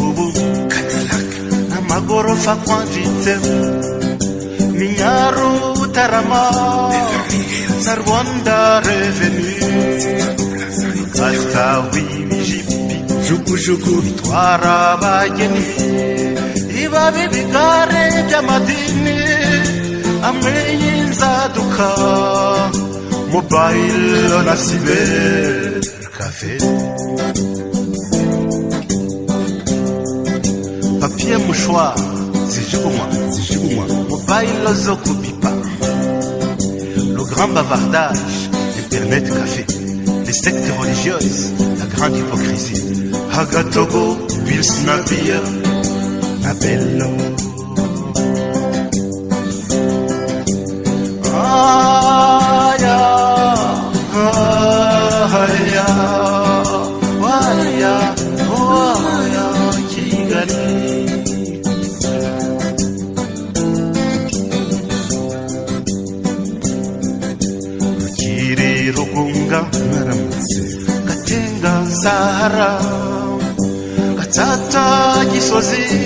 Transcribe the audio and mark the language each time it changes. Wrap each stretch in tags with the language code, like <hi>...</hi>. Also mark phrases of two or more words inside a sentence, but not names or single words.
<rw>ubu Cadillac n'amagorofa kwanditse ni Nyarutarama na Rwanda Revenue Kastawi ibijipi jugujugu bitwara abageni ibabi bigare by'amadini amwe y'inzaduka</rw> <fr>mobile na</fr> <en>cyber cafe</en> <fr>papier mouchoir zijugunywa</fr> <rw>mobile zo kubipa</rw> <fr>le grand bavardage internet café les sectes religieuses la grande hypocrisie Hagatogo Pilsner beer Bello</fr> <rw>aya aya aya aya Kigali Kiri Rugunga Naramutse Gatenga Sahara Gatata Gisozi</rw>